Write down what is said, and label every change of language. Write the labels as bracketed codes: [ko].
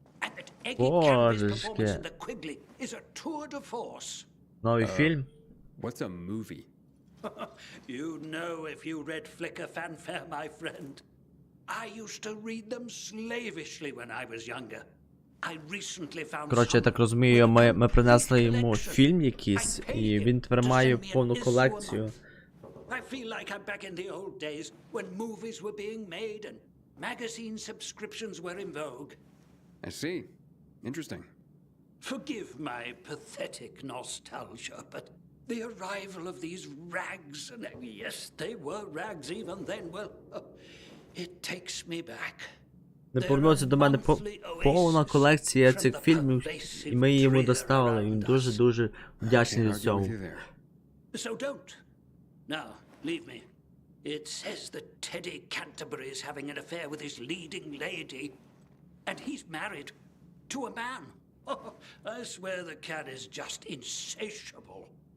[en] And that Eggy Canby's performance in The Quigley is a tour de force. [uk] Новий фільм? [en] What's a movie? You'd know if you read Flickr Fanfare, my friend. I used to read them slavishly when I was younger. I recently found. [uk] Коротше, я так розумію, ми принесли йому фільм якийсь, і він тепер має повну колекцію. [en] I feel like I'm back in the old days when movies were being made and magazine subscriptions were in vogue. I see. Interesting. Forgive my pathetic nostalgia, but the arrival of these rags, and yes, they were rags even then, well, it takes me back. [uk] Не повернувся до мене повна колекція цих фільмів, і ми її йому доставили. Він дуже-дуже вдячний за цього. [en] So don't. Now, leave me. It says that Teddy Canterbury is having an affair with his leading lady, and he's married to a man. Oh, I swear the cat is just insatiable.